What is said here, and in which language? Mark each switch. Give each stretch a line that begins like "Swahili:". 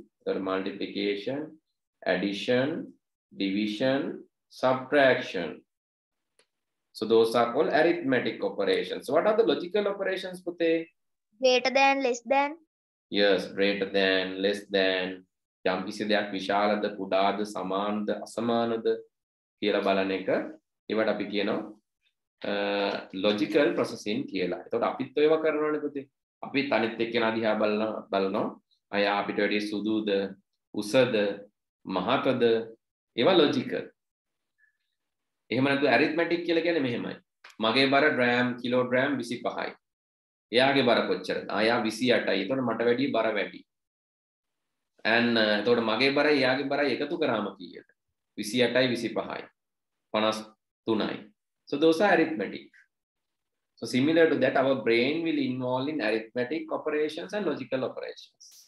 English: The multiplication, addition, division, subtraction. So those are called arithmetic operations. So what are the logical operations, Pute? Greater than, less than. Yes, greater than, less than.
Sinhala: යම් කිසි දෙයක් විශාලද, කුඩාද, සමානද, අසමානද කියලා බලන එක ඒවට අපි කියනවා logical processing කියලා. එතකොට අපිත් ඒව කරනවනේ පුතේ. අපිත් අනිත් එක්කෙනා දිහා බලනවා. අය අපිට වැඩි සුදුද, උසද, මහතද ඒවා logical. එහෙම නැත්නම් arithmetic කියලා කියන්නේ මෙහෙමයි. මගේ බර ග්‍රෑම් කිලෝග්‍රෑම් 25යි. එයාගේ බර කොච්චරද? එයා 28යි. එතකොට මට වැඩි බර වැඩි. and එතකොට මගේ බරයි එයාගේ බරයි එකතු කරාම කීයද? 28යි 25යි. 53යි.
English: So those are arithmetic. So similar to that, our brain will involve in arithmetic operations and logical operations.